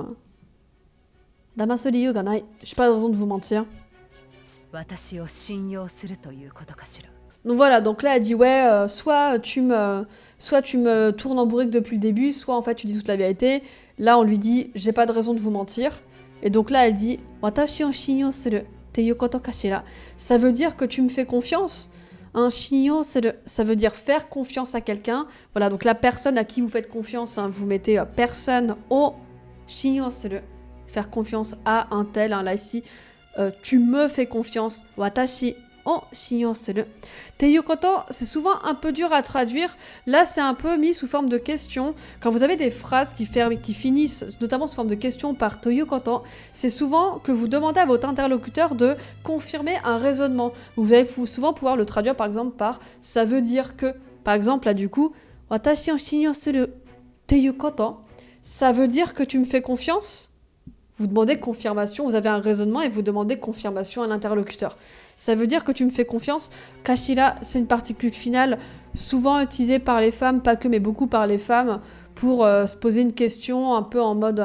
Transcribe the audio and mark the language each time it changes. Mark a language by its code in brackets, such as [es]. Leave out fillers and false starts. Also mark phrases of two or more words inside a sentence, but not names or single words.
[ja] 騙す理由がない. [fr] J'ai pas de raison de vous mentir. Donc voilà, donc là elle dit ouais, soit tu me tournes en bourrique depuis le début, soit en fait tu dis toute la vérité. Là on lui dit j'ai pas de raison de vous mentir. Et donc là elle dit [ja] 私を信用するってことかしら. [fr] Ça veut dire que tu me fais confiance. Un shinyo, ça veut dire faire confiance à quelqu'un. Voilà, donc la personne à qui vous faites confiance, hein, vous mettez personne au [ja] 信用する. [fr] Faire confiance à un tel, hein, là ici, tu me fais confiance. [ja] 私を信用する. ってこと, [fr] c'est souvent un peu dur à traduire. Là, c'est un peu mis sous forme de question. Quand vous avez des phrases qui finissent, notamment sous forme de question par [ja] ってこと, [fr] c'est souvent que vous demandez à votre interlocuteur de confirmer un raisonnement. Vous allez souvent pouvoir le traduire par exemple par « ça veut dire que ». Par exemple, là du coup, « [ja] 私を信用するってこと », [fr] ça veut dire que tu me fais confiance. Vous demandez confirmation, vous avez un raisonnement et vous demandez confirmation à l'interlocuteur. Ça veut dire que tu me fais confiance. Kashira, c'est une particule finale souvent utilisée par les femmes, pas que, mais beaucoup par les femmes, pour se poser une question un peu en mode...